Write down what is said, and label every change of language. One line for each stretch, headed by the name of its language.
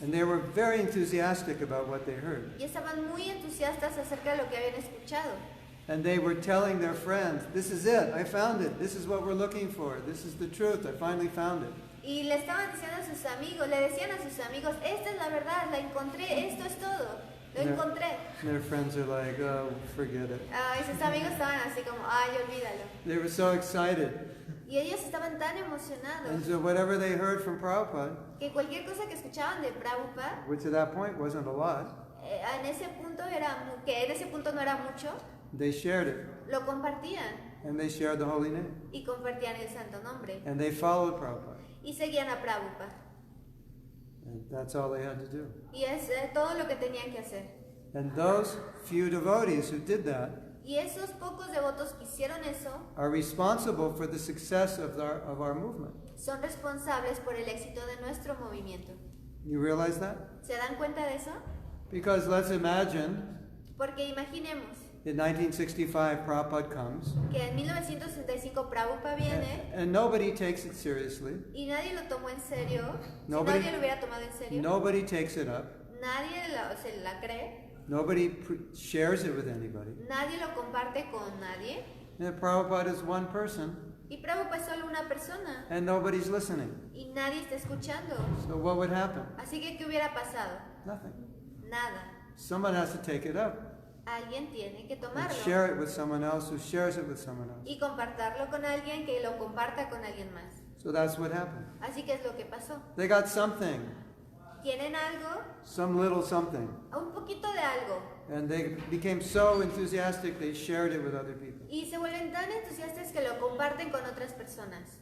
English: And they were very enthusiastic about what they heard.
Spanish: Y estaban muy entusiastas acerca de lo que habían escuchado.
English: And they were telling their friends, this is it, I found it, this is what we're looking for, this is the truth, I finally found it.
Spanish: Y le estaban diciendo a sus amigos, le decían a sus amigos, esta es la verdad, la encontré, esto es todo, lo encontré.
English: Their friends are like, oh, forget it.
Spanish: Y sus amigos estaban así como, ay, olvídalo.
English: They were so excited.
Spanish: Y ellos estaban tan emocionados
English: And so whatever they heard from Prabhupada,
Spanish: que cualquier cosa que escuchaban de Prabhupada,
English: which at that point wasn't a lot,
Spanish: en ese punto que en ese punto no era mucho,
English: they shared it.
Spanish: lo compartían
English: And they shared the holy name.
Spanish: y compartían el santo nombre
English: And they followed Prabhupada.
Spanish: y seguían a Prabhupada.
English: And that's all they had to do.
Spanish: Y es todo lo que tenían que hacer.
English: And those few devotees who did that
Spanish: Y esos pocos devotos que hicieron eso
English: are responsible for the success of our movement.
Spanish: son responsables por el éxito de nuestro movimiento.
English: You realize that?
Spanish: ¿Se dan cuenta de eso?
English: Because let's imagine
Spanish: Porque imaginemos
English: in 1965 Prabhupada comes
Spanish: que en 1965 Prabhupada viene
English: and nobody takes it seriously.
Spanish: y nadie lo tomó en serio.
English: Nobody-
Spanish: Si nadie lo hubiera tomado en serio,
English: Nobody takes it up.
Spanish: nadie se la cree,
English: Nobody shares it with anybody.
Spanish: nadie lo comparte con nadie.
English: And Prabhupada is one person
Spanish: Y Prabhupada es solo una persona
English: and nobody's listening.
Spanish: y nadie está escuchando.
English: So what would happen?
Spanish: Así que, ¿qué hubiera pasado?
English: Nothing.
Spanish: Nada.
English: Someone has to take it up
Spanish: Alguien tiene que
English: and
Spanish: tomarlo
English: share it with someone else who shares it with someone else.
Spanish: y compartirlo con alguien que lo comparta con alguien más.
English: So that's what happened.
Spanish: Así que es lo que pasó.
English: They got something,
Spanish: Tienen algo,
English: some little something,
Spanish: un poquito de algo,
English: and they became so enthusiastic they shared it with other people
Spanish: y se vuelven tan entusiastas que lo comparten con otras personas,